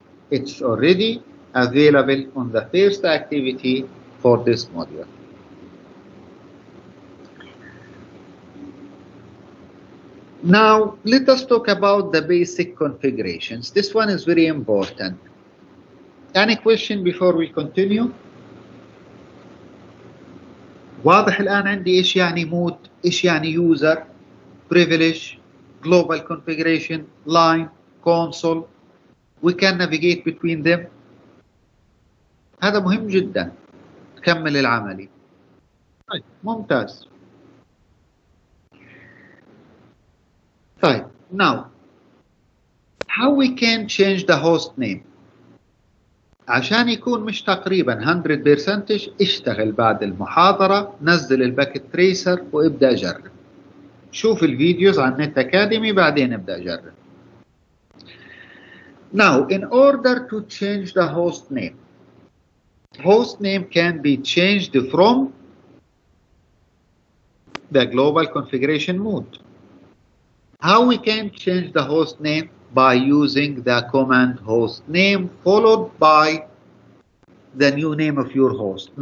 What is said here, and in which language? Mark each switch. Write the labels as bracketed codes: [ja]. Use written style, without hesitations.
[en] It's already available on the first activity for this module. Now, let us talk about the basic configurations. This one is very important. Any question before we continue? [ar] واضح الآن عندي إيش يعني مود، إيش يعني user, privilege, global configuration, line, console. [en] We can navigate between them. [ar] هذا مهم جدا. تكمل العملي. طيب، ممتاز. طيب, [en] now, how we can change the host name? [ar] عشان يكون مش تقريبا 100%، اشتغل بعد المحاضرة، نزل الباكت تريسر وابدأ جرب. شوف الفيديوز عن نت أكاديمي بعدين ابدأ جرب. [en] Now, in order to change the host name can be changed from the global configuration mode. How we can change the host name? By using the command host name followed by the new name of your host.